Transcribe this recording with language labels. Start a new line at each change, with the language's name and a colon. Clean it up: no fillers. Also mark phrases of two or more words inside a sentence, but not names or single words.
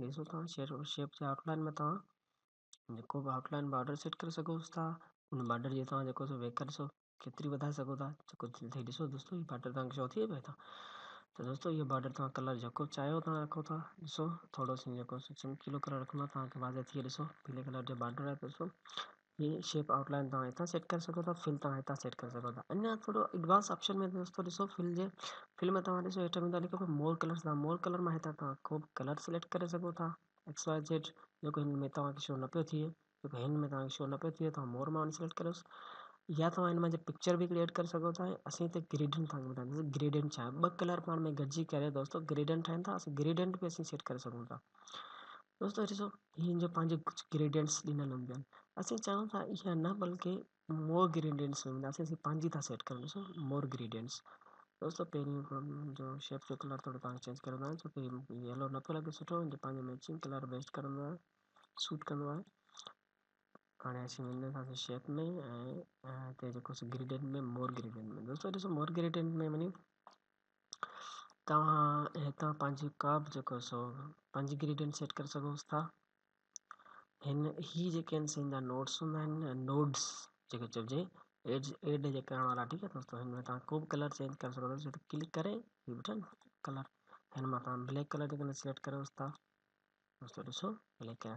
Sindhi: ॾिसो तव्हां शेप जे आउटलाइन में तव्हां जेको बि
English: outline border set
Sindhi: करे सघोसि था। उन बॉर्डर जी तव्हां जेको वेकर ॾिसो केतिरी वधाए सघो था जेको थी ॾिसो दोस्तों हीअ बॉर्डर तव्हांखे शो थिए पियो था। त दोस्तों इहो बॉर्डर तव्हां कलर जेको चाहियो तव्हां रखो था। ॾिसो थोरो सो जेको चमकीलो कलर रखंदा तव्हांखे वाज़े थिए। ॾिसो पीले कलर जो बॉर्डर आहे ॾिसो हीअ
English: shape outline
Sindhi: तव्हां हितां सेट करे सघो था। फिल तव्हां हितां सेट करे सघो था। अञा थोरो
English: advance option
Sindhi: में दोस्तों ॾिसो फिल में तव्हां ॾिसो हेठि में लिखो
English: more colors more color
Sindhi: मां हितां तव्हां को बि कलर सिलेक्ट करे सघो था
English: X Y Z
Sindhi: जेको हिन में तव्हांखे शो न पियो थिए जेको हिन में तव्हांखे शो न पियो थिए तव्हां मोर मां सिलेक्ट करोसि। या तव्हां हिन में पिक्चर बि क्रिएट करे सघो था। असीं हिते ग्रेडियंट तव्हांखे ॿुधाईंदासीं ग्रेडियंट छा आहे। ॿ कलर पाण में गॾिजी करे दोस्तों ग्रेडियंट ठाहिनि था। असीं ग्रेडियंट बि असीं सेट करे सघूं था दोस्तों। ॾिसो हीअ जो पंहिंजे कुझु ग्रेडियंट्स ॾिनल हूंदियूं आहिनि असीं चाहियूं था इहा न बल्कि
English: more gradients
Sindhi: हूंदासीं असीं पंहिंजी था सेट करूं। ॾिसो
English: more gradients
Sindhi: दोस्तों पहिरीं जो शेप जो कलर थोरो तव्हांखे चेंज करे ॾींदा छो की येलो न पियो लॻे सुठो पंहिंजो
English: matching color best
Sindhi: कंदो आहे सूट कंदो आहे। हाणे असीं वेंदासीं शेप में ऐं हिते जेको ग्रेडियंट में
English: more gradient
Sindhi: में दोस्तों ॾिसो
English: more gradient
Sindhi: में वञी तव्हां हितां पंहिंजी का बि जेको सो पंहिंजी ग्रेडियंट सेट करे सघोसि था। ही जेके आहिनि सिंधा नोट्स हूंदा आहिनि नोड्स जेके चइजे एड जे करण वारा ठीकु आहे दोस्तों। हिन में तव्हां को बि
English: color change
Sindhi: करे सघो था। क्लिक करे हीअ ॿुधनि कलर हिन मां तव्हां
English: black color
Sindhi: जेकॾहिं सिलेक्ट कयोसि था दोस्तों ॾिसो
English: black color.